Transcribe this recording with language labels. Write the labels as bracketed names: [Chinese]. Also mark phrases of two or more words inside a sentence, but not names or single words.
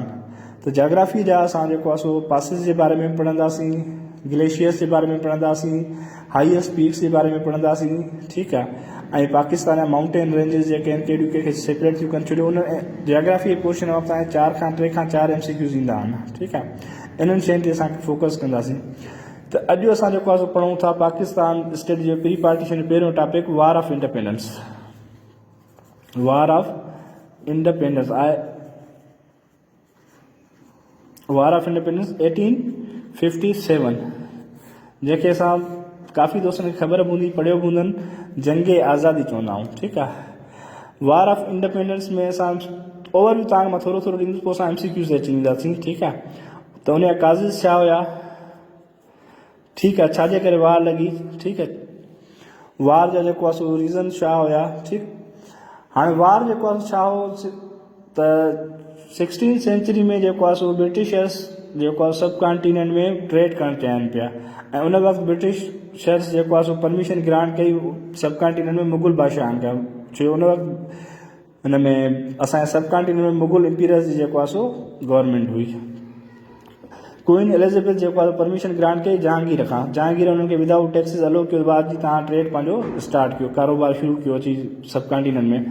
[Sindhi] त जाग्राफी जा असां जेको आहे सो पासिस जे बारे में पढ़ंदासीं, ग्लेशियर्स जे बारे में पढ़ंदासीं, [English] highest peaks [Sindhi] जे बारे में पढ़ंदासीं। ठीकु आहे, ऐं पाकिस्तान जा [English] mountain ranges [Sindhi] जेके आहिनि कहिड़ियूं कंहिंखे सेपरेट थियूं कनि, छो जो उन जियोग्राफी जे पोर्शन में तव्हांखे 3 खां 4 MCQs ईंदा आहिनि। ठीकु आहे, इन्हनि शयुनि ते असांखे फोकस कंदासीं। त अॼु असां जेको आहे सो पढ़ूं था पाकिस्तान स्टेट जो [English] pre partition [Sindhi] जो पहिरियों टॉपिक वार ऑफ इंडिपेंडेंस। वार ऑफ इंडिपेंडेंस आहे वार ऑफ इंडिपेंडेंस 1857, जंहिंखे असां काफ़ी दोस्तनि खे ख़बर बि हूंदी, पढ़ियो बि हूंदनि, जंग आज़ादी चवंदा आहियूं। ठीकु आहे, वार ऑफ इंडिपेंडेंस में असां ओवरव्यू तव्हांखे मां थोरो ॾींदुसि, पोइ असां MCQs ते अची वेंदासीं। ठीकु आहे, त उनजा काज़िस छा हुया? ठीकु आहे, छाजे करे वार लॻी? ठीकु आहे, वार जा जेको आहे सो रीज़न छा हुया? ठीकु, हाणे वार जेको आहे छा हो त [English] 16th century [Sindhi] में जेको आहे सो ब्रिटिशर्स जेको आहे [English] sub continent [Sindhi] में ट्रेड करणु चाहिनि पिया ऐं उन वक़्तु ब्रिटिशर्स जेको आहे सो [English] permission grant [Sindhi] कई [English] sub continent [Sindhi] में मुग़ल बादशाहनि खां, छो जो उन वक़्तु हुन में असांजे [English] sub continent [Sindhi] में मुग़ल इम्पीरियर्स जी जेको आहे सो गवर्नमेंट हुई। क्वीन एलिज़ाबेथ जेको आहे [English] permission grant [Sindhi] कई जहांगीर खां, जहांगीर उन्हनि खे [English] without taxes allow [Sindhi] कयो, बाद जी तव्हां ट्रेड पंहिंजो स्टार्ट कयो, कारोबार शुरू कयो अची [English] sub continent [Sindhi] में।